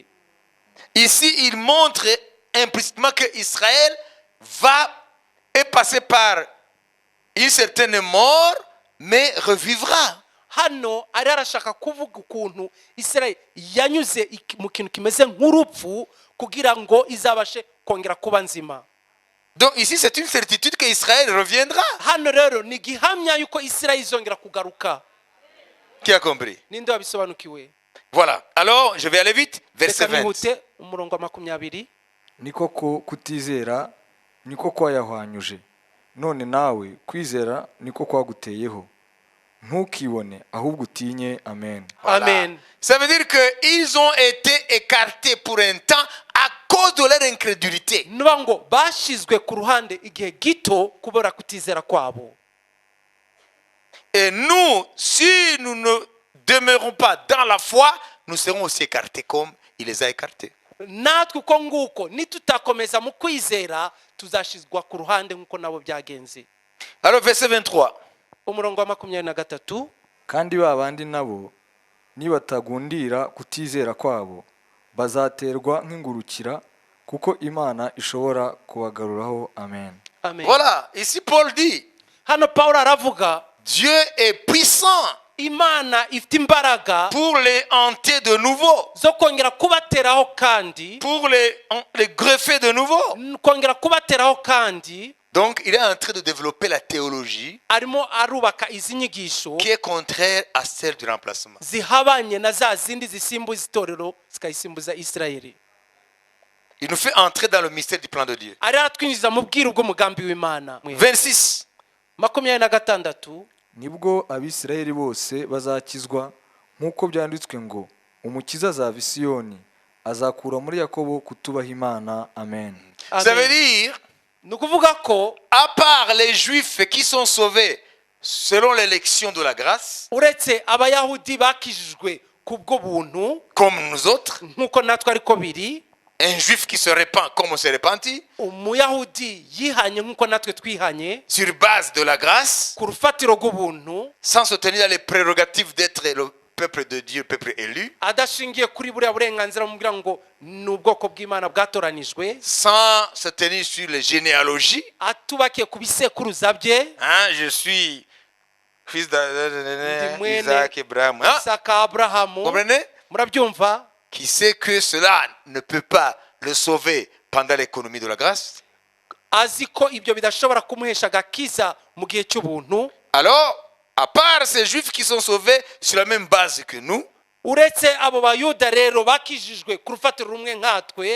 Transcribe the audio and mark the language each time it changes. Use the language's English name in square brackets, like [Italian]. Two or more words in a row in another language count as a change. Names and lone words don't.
[French] Ici, il montre implicitement que Israël est passé par une certaine mort, mais revivra. [Kinyarwanda] hano ari arashaka kuvuga ukuntu Israel yanyuze mu kintu kimeze nk'urupfu kugira ngo izabashe kongera kuba nzima. [French] Donc ici, c'est une certitude que Israël reviendra. [Kinyarwanda] hano rero ni gihamya yuko Israel izongera kugaruka. [French] Qui a compris? [Kinyarwanda] Ninde wabisobanukiwe? [French] Voilà. Alors, je vais aller vite. Verset [Kinyarwanda] Reka 20. nihute umurongo wa 20. niko ko kutizera niko kwayahwanyuje, none nawe kwizera niko kwaguteyeho, ntukibone ahubwo utinye. Amen. [French] Voilà. Amen. Ça veut dire qu'ils ont été écartés pour un temps à cause de leur incrédulité. [Kinyarwanda] nuba ngo bashizwe ku ruhande igihe gito kubera kutizera kwabo. [French] Et nous, si nous ne demeurons pas dans la foi, nous serons aussi écartés comme il les a écartés. [Kinyarwanda] natwe uko nguko nitutakomeza mu kwizera tuzashizwa ku ruhande nk'uko nabo byagenze. [French] Alors verset 23. [Kinyarwanda] umurongo wa 23. Kandi ba bandi nabo nibatagundira kutizera kwabo bazaterwa nk'ingurukira, kuko Imana ishobora kubagaruraho. Amen. Amen. [French] Voilà, ici Paul dit, [Kinyarwanda] hano Pawulo aravuga [French] Dieu est puissant [Kinyarwanda] imana ifite imbaraga [French] pour les hanter de nouveau, [Kinyarwanda] zo kongera kubateraho kandi [French] pour les greffer de nouveau. [Kinyarwanda] kongera kubateraho kandi. [French] Donc il est en train de développer la théologie [Kinyarwanda] arimo arubaka izi nyigisho [French] qui est contraire à celle du remplacement. [Kinyarwanda] zihabanye na za zindi zisimbuza itorero zikayisimbuza Isirayeli. [French] Il nous fait entrer dans le mystère du plan de Dieu. [Kinyarwanda] ari aratwinjiza mu bwiru bw'umugambi w'Imana. 26. 26. Nibwo Abisirayeli bose bazakizwa, nk'uko byanditswe ngo umukiza azava i Siyoni, azakura muri Yakobo kutubaha Imana. Amen. [French] Ça veut dire, [Kinyarwanda] ni ukuvuga ko [French] à part les Juifs qui sont sauvés selon l'élection de la grâce, [Kinyarwanda] uretse abayahudi bakijijwe kubwo buntu [French] comme nous autres, [Kinyarwanda] nk'uko natwe ariko biri, [French] un Juif qui se répand comme on s'est repenti, [Kinyarwanda] umuyahudi yihanye nk'uko natwe twihanye [French] sur base de la grâce, [Kinyarwanda] ku rufatiro rw'ubuntu, [French] sans se tenir dans les prérogatives d'être le peuple de Dieu, peuple élu, [Kinyarwanda] adashingiye kuri buriya burenganzira mubwira ngo ni ubwoko bw'Imana bwatoranijwe, [French] sans se tenir sur les généalogies. [Kinyarwanda] atubakiye ku bisekuruza bye, [French] Hein, je suis fils d'Isaac, Abraham. Hein? [Kinyarwanda] Isaka, Aburahamu. [French] Comprenez? [Kinyarwanda] Murabyumva? [French] Qui sait que cela ne peut pas le sauver pendant l'économie de la grâce? [Kinyarwanda] azi ko ibyo bidashobora kumuhesha agakiza mu gihe cy'ubuntu. [French] Alors, à part ces Juifs qui sont sauvés sur la même base que nous, [Kinyarwanda] uretse abo bayuda rero bakijijwe ku rufatiro rumwe nkatwe,